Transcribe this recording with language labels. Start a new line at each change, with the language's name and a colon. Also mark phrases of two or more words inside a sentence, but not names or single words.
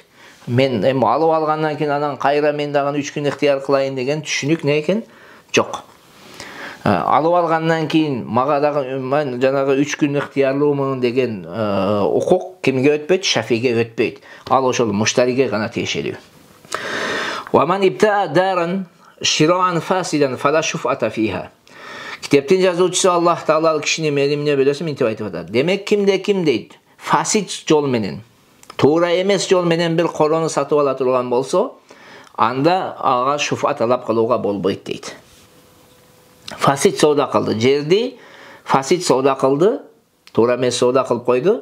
Kyrgyz: Мен алып алгандан кийин анан кайра мен дагы 3 күн ыктыяр кылайын деген түшүнүк не экен? Жок. Алып алгандан кийин мага дагы мен жанагы 3 күн ыктыярлуумун деген укук кимге өтпөйт? Шафиге өтпөйт. Ал ошол муштариге гана тиешелүү.
Arabic: وَمَنْ ابْتَاءَ دَارًا شِرَاءً فَاسِدًا فَلَا شُفْعَةَ فِيهَا.
Kyrgyz: Китептин жазуучусу Аллах Таала кишини меримине бөлөсү мынтип айтып атат. Демек ким дейт? Фасид жол менен, туура эмес жол менен бир корону сатып ала турган болсо, анда ага шуфа талап кылууга болбойт дейт. Фасид соода кылды, жерди фасид соода кылды, туура эмес соода кылып койду.